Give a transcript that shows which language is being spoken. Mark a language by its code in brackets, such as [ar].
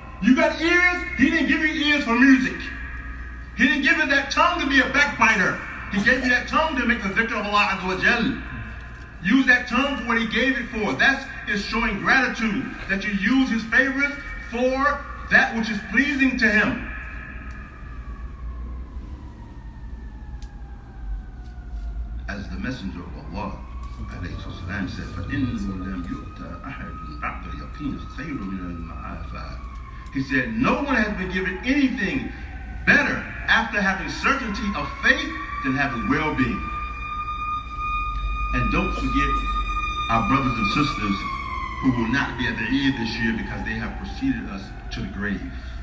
[en] You got ears, He didn't give you ears for music. He didn't give you that tongue to be a backbiter. He gave you that tongue to make the zikr of Allah Azza wa Jal. Use that tongue for what he gave it for. That is showing gratitude, that you use his favors for that which is pleasing to him. [ar] As the Messenger of Allah ﷺ said, فَإِنَّهُ لَمْ يُؤْتَ أَحَدٌ بَعْدَ الْيَقِينِ خَيْرٌ مِنَ الْمَعَافَةِ. [en] He said, no one has been given anything better after having certainty of faith than having well-being. And don't forget our brothers and sisters who will not be at the Eid this year because they have preceded us to the grave.